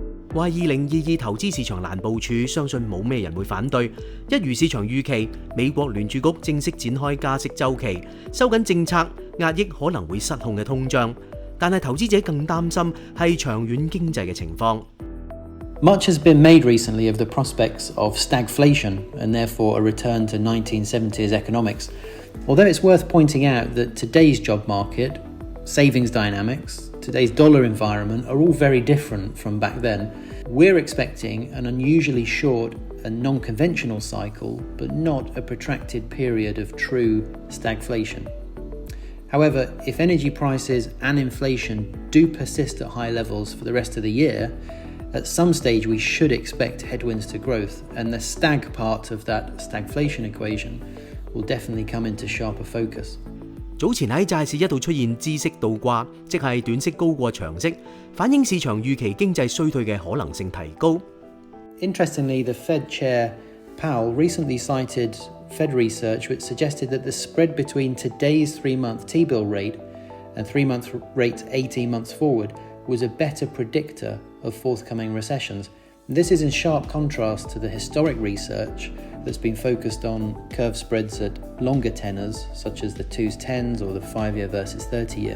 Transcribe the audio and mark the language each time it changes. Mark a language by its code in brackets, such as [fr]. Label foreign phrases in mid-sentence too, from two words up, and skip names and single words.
[yue] 話2022投資市場難部署，相信冇咩人會反對。一如市場預期，美國聯儲局正式展開加息週期，收緊政策，壓抑可能會失控嘅通脹。但係投資者更擔心係長遠經濟嘅情況。 [en] Much has been made recently of the prospects of stagflation and therefore a return to 1970s economics. Although it's worth pointing out that today's job market, savings dynamics, today's dollar environment are all very different from back then. We're expecting an unusually short and non-conventional cycle, but not a protracted period of true stagflation. However, if energy prices and inflation do persist at high levels for the rest of the year, at some stage we should expect headwinds to growth, and the stag part of that stagflation equation will definitely come into sharper focus. [yue] 早前喺債市一度出現孳息倒掛，即係短息高過長息，反映市場預期經濟衰退嘅可能性提高。 [en] Interestingly, the Fed Chair Powell recently cited Fed research which suggested that the spread between today's 3-month T-bill rate and 3-month rate 18 months forward was a better predictor of forthcoming recessions. This is in sharp contrast to the historic research that's been focused on curve spreads at longer tenors, such as the 2s 10s or the 5-year versus 30-year.